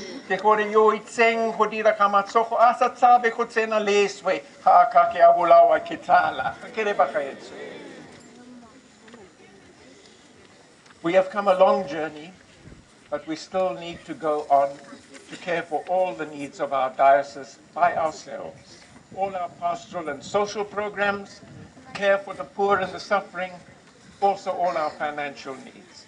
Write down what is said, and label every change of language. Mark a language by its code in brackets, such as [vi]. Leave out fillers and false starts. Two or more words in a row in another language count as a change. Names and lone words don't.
[tn] Ke kore yo itseng ho dira ka matsogo a sa tsabe go tsena leswe ga ka ke a bolawa ke tlala. Ke re bagaetsho. [en] We have come a long journey, but we still need to go on to care for all the needs of our diocese by ourselves. All our pastoral and social programs, care for the poor and the suffering, also all our financial needs.